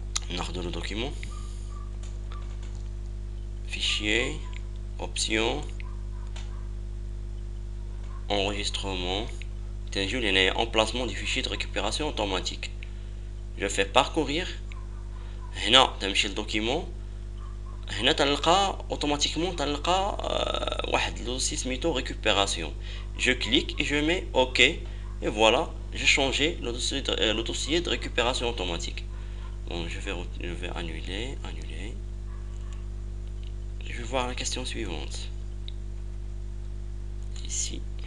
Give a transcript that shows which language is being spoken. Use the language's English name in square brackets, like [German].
[French] ناخذ le document, fichier, option, enregistrement, تنجي emplacement du fichier de récupération automatique. Je fais parcourir. [Arabic] هنا تمشي الدوكيمون. هنا تلقى اوتوماتيكمون تلقى واحد لوسي سميتو récupération. [French] Je clique et je mets OK et voilà, j'ai changé le dossier de récupération automatique. Bon, je vais annuler. Je vais voir la question suivante. Ici.